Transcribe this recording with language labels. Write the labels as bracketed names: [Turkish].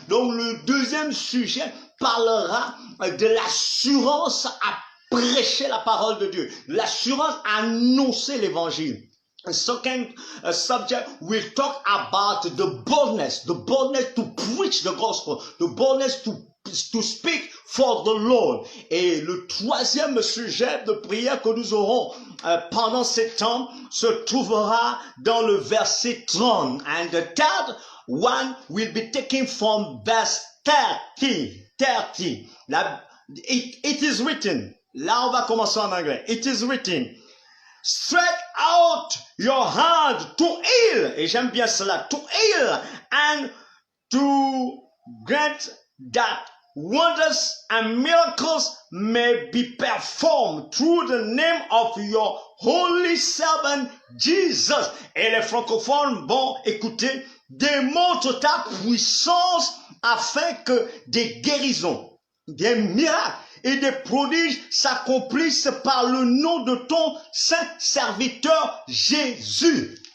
[French] Donc le deuxième sujet parlera de l'assurance à prêcher la parole de Dieu, l'assurance à annoncer l'évangile. [English] The second subject will talk about the boldness to preach the gospel, the boldness to speak for the Lord. [French] Et le troisième sujet de prière que nous aurons pendant ces temps se trouvera dans le verset 30. [English] And the third one will be taken from verse 30. It is written. [French] Là, on va commencer en anglais. [English] It is written. Stretch out your hand to heal. [French] Et j'aime bien cela. [English] To heal and to grant that wonders and miracles may be performed through the name of your holy servant Jesus. [French] Et les francophones, bon, écoutez, démontre ta puissance afin que des guérisons, des miracles et des prodiges s'accomplissent par le nom de ton saint serviteur Jésus.